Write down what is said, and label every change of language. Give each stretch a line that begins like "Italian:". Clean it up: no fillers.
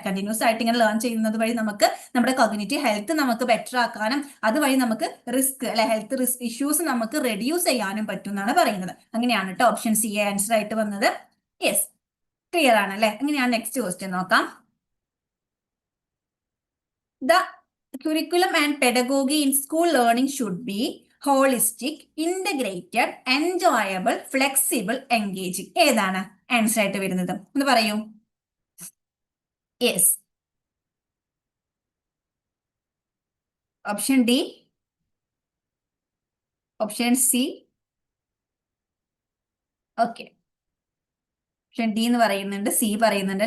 Malayalam: Continuous ആയിട്ട് ഇങ്ങനെ learn ചെയ്യുന്നത് വഴി നമുക്ക് നമ്മുടെ കോഗ്നിറ്റീവ് ഹെൽത്ത് നമുക്ക് ബെറ്റർ ആക്കാനും അതുവഴി നമുക്ക് റിസ്ക് അല്ലെ, ഹെൽത്ത് റിസ്ക് ഇഷ്യൂസ് നമുക്ക് റെഡ്യൂസ് ചെയ്യാനും പറ്റും എന്നാണ് പറയുന്നത്. അങ്ങനെയാണ് കേട്ടോ ഓപ്ഷൻ സി ആൻസർ ആയിട്ട് വന്നത്. യെസ്, ക്ലിയർ ആണ് അല്ലെ. അങ്ങനെയാണ് നെക്സ്റ്റ് ക്വസ്റ്റ്യൻ നോക്കാം.
English: The curriculum and pedagogy in school learning should be holistic, integrated, enjoyable, flexible, engaging.
Malayalam: ഏതാണ് ആൻസർ ആയിട്ട് വരുന്നത് ഒന്ന് പറയൂ. Yes, option D, option C. Okay, option D എന്ന് പറയുന്നുണ്ട്, സി പറയുന്നുണ്ട്.